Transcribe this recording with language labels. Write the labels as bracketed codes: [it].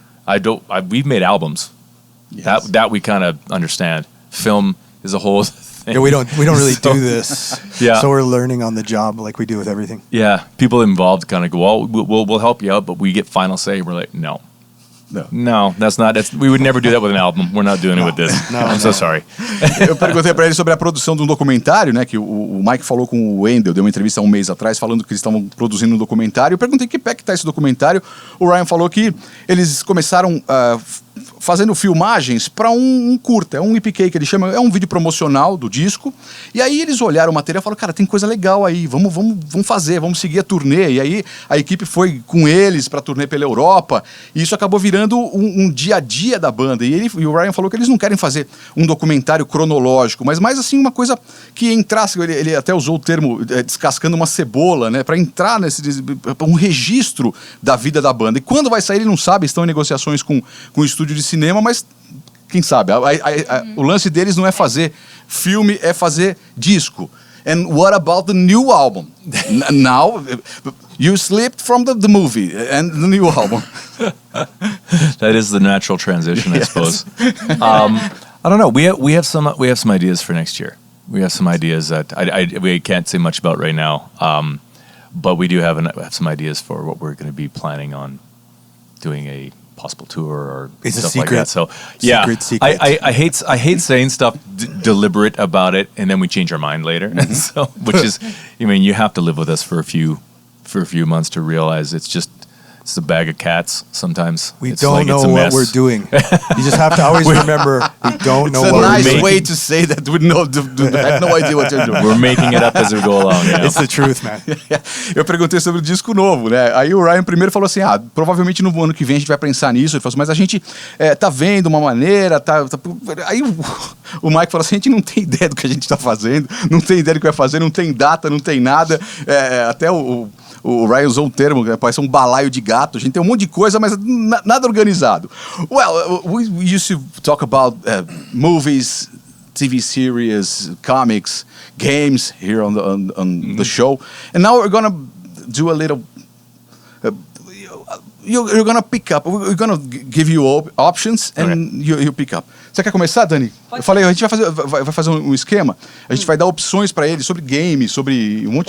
[en] We've made albums. Yes. That we kind of understand. Film is a whole thing. Yeah, we don't really do this. Yeah. So we're learning on the job like we do with everything. Yeah. People involved kind of go, well, we'll help you out, but we get final say. We're like, no, that's not. We would never do that with an album. We're not doing it with this. I'm so sorry. [pt] Eu perguntei pra ele sobre a produção de um documentário, né? Que o Mike falou com o Wendell, deu uma entrevista há um mês atrás, falando que eles estavam produzindo um documentário. Eu perguntei que pé que tá esse documentário. O Ryan falou que eles começaram fazendo filmagens para um curta, é um EPK que ele chama, é um vídeo promocional do disco. E aí eles olharam o material e falaram, cara, tem coisa legal aí, vamos fazer, vamos seguir a turnê. E aí a equipe foi com eles pra turnê pela Europa, e isso acabou virando um dia a dia da banda. E o Ryan falou que eles não querem fazer um documentário cronológico, mas mais assim uma coisa que entrasse, ele até usou o termo descascando uma cebola, né, para entrar um registro da vida da banda. E quando vai sair ele não sabe, estão em negociações com o estúdio de cinema, mas quem sabe? O lance deles não é fazer filme, é fazer disco. [en] And what about the new album? Now you slipped from the movie and the new album. That is the natural transition, I suppose. I don't know. We have some ideas for next year. We have some ideas that we can't say much about right now. But we do have some ideas for what we're going to be planning on doing a possible tour or it's stuff a secret. like that. So yeah, secret. I hate saying stuff deliberate about it, and then we change our mind later. So, which is, I mean, you have to live with us for a few months to realize it's a bag of cats sometimes. We don't know what we're doing. You just have to always remember, we don't know what we're doing. It's a nice way to say that we have no idea what you're doing. We're making it up as we go along. You know? It's the truth, man. [pt] Eu perguntei sobre o disco novo, né? Aí o Ryan primeiro falou assim, provavelmente no ano que vem a gente vai pensar nisso. Ele falou assim, mas a gente tá vendo uma maneira, Aí o Mike falou assim, a gente não tem ideia do que a gente tá fazendo, não tem ideia do que vai fazer, não tem data, não tem nada. Até o Ryan usou um termo, parece um balaio de gato. A gente tem um monte de coisa, mas nada organizado. [en] Well, we used to talk about movies, TV series, comics, games here on the show. And now we're going to do a little... You're going to pick up. We're going to give you options and you pick up. [pt] Você quer começar, Dani? Eu falei, a gente vai fazer um esquema. A gente vai dar opções para ele sobre games, sobre um monte